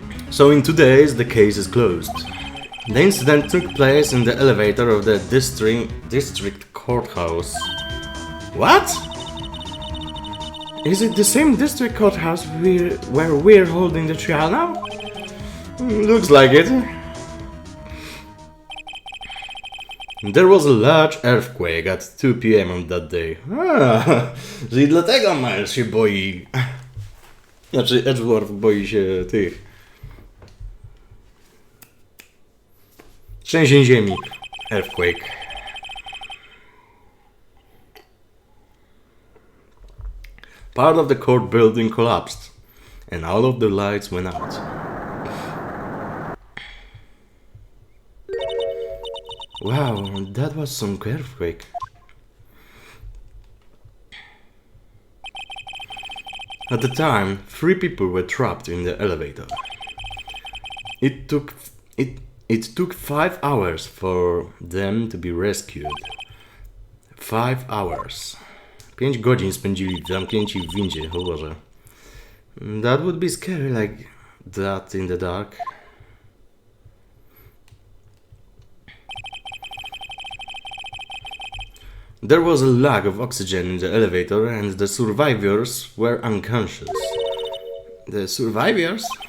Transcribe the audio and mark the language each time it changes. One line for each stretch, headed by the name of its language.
English: So in 2 days the case is closed. The incident took place in the elevator of the district courthouse. What? Is it the same district courthouse where we're holding the trial now? Looks like it. There was a large earthquake at 2 p.m. on that day.
Polish: Czyli dlatego Miles się boi... Znaczy Edgeworth boi się tych... Trzęsień ziemi. Earthquake.
English: Part of the court building collapsed, and all of the lights went out. Wow, that was some earthquake. At the time, 3 people were trapped in the elevator. It took 5 hours for them to be rescued. 5 hours.
Polish: 5 godzin spędzili zamknięci w windzie, o Boże.
English: That would be scary like that in the dark. There was a lack of oxygen in the elevator and the survivors were unconscious. The survivors?